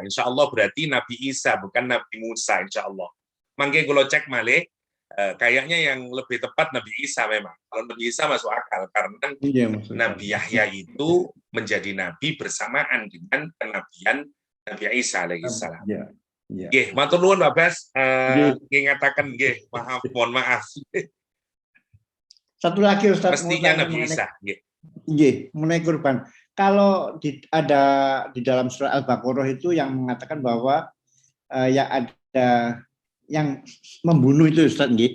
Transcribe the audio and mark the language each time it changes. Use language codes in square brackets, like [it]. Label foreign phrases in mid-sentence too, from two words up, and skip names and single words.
[ar] Insya Allah [id] berarti Nabi Isa, bukan Nabi Musa, [ar] insya Allah. [id] Mangke kalau cek malih, kayaknya yang lebih tepat Nabi Isa memang. Kalau Nabi Isa masuk akal, karena Nabi Yahya itu menjadi nabi bersamaan dengan kenabian Nabi Isa alaihissalam. Ya. Ya. [jv] Nggih, matur nuwun Pak Bas. Nggih. Nggih ngataken nggih, [id] mohon maaf. Satu lagi Ustaz, mau Mestinya tanya Nabi mengenai Isa, nggih. mengenai kurban. Kalau ada di dalam surah Al-Baqarah itu yang mengatakan bahwa yang ada yang membunuh itu Ustaz, nggih.